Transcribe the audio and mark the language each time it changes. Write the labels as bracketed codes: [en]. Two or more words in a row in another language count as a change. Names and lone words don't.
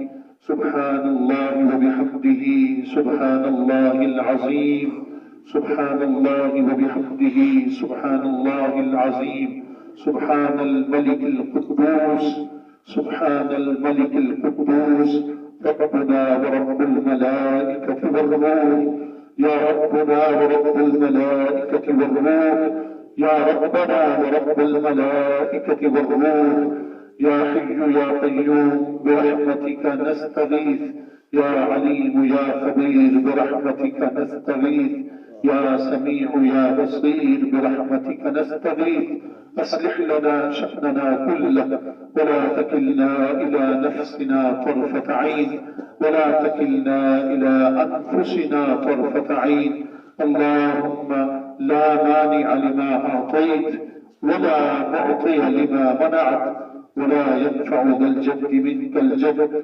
[ar] سبحان الله وبحمده، سبحان الله العظيم، سبحان الله وبحمده، سبحان الله العظيم. سبحان الملك القدوس، سبحان الملك القدوس، ربنا ورب الملائكة والروح، يا ربنا ورب الملائكة والروح، يا ربنا ورب الملائكة والروح، يا حي يا قيوم برحمتك نستغيث، يا عليم يا خبير برحمتك نستغيث, या अलीम या ख़बीर बिरहमतिका नस्तगीथ, يا سميع يا بصير برحمتك نستغيث أصلح لنا شأننا كله ولا تكلنا إلى نفسنا طرفة عين ولا تكلنا إلى أنفسنا طرفة عين. اللهم لا مانع لما أعطيت ولا معطي لما منعت ولا ينفع ذا الجد منك الجد.